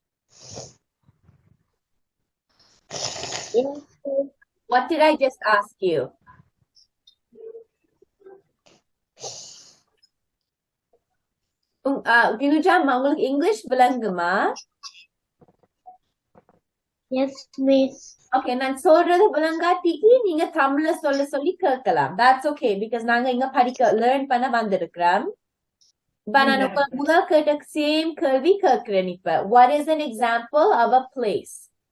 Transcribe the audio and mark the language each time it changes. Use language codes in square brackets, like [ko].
[en] Yes. What did I just ask you? [ta] Dinuja, உங்களுக்கு English விளங்குமா? [en] Yes, miss. [ta] Okay, நான் சொல்றது விளங்காட்டிக்கு நீங்க தமிழ்ல சொல்லி கேட்கலாம். [en] That's okay because [ta] நாங்க இங்க learn பண்ண வந்திருக்கிறோம். But நான் முதல் கேட்ட same கேள்வி கேட்கிறேன் இப்ப. [en] What is an example of a place?